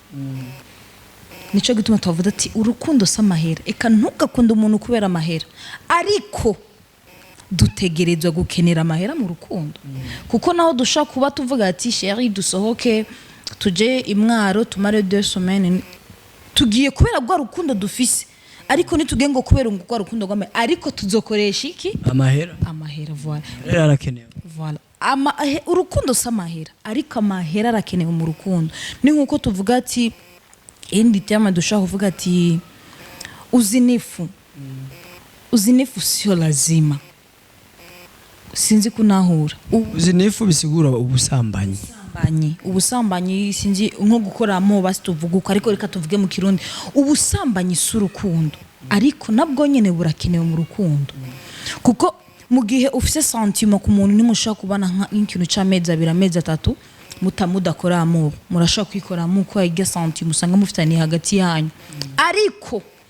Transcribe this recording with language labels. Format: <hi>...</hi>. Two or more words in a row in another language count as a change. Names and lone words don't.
<rn>Nico gituma tuvuga ati urukundo samahera eka ntugakunda umuntu kubera amahera ariko dutegerezwa gukenera amahera mu rukundo kuko naho dushaka kuba tuvuga ati chérie dusohoke tuje imwaro tumare 2 semaines tugiye kubera gwa rukundo dufise ariko nitugengo kubera gwa rukundo gwame ariko tuzokoresha iki amahera voilà arakenewe voilà urukundo samahera ariko amahera arakenewe mu rukundo ni nkuko tuvuga ati indi tema dushaka kuvuga ati</rn> <sw>uzinifu sio lazima.</sw> <rn>Sinzi kunahura. Uzinifu bisigura ubusambanyi. Ubusambanyi sinzi nko gukora mo basi tuvuga uko ariko reka tuvuge mu Kirundi. Ubusambanyi surukundo ariko nabwo nyene burakenewe mu rukundo. Kuko mu gihe ufise sentiment ku muntu nimushaka kubana nk'ikintu c'amezi 2 amezi 3 mutamudakora amubo murashaka kwikora mu ko yiga sentiment usanga mufitani hagati yanyu ariko</rn>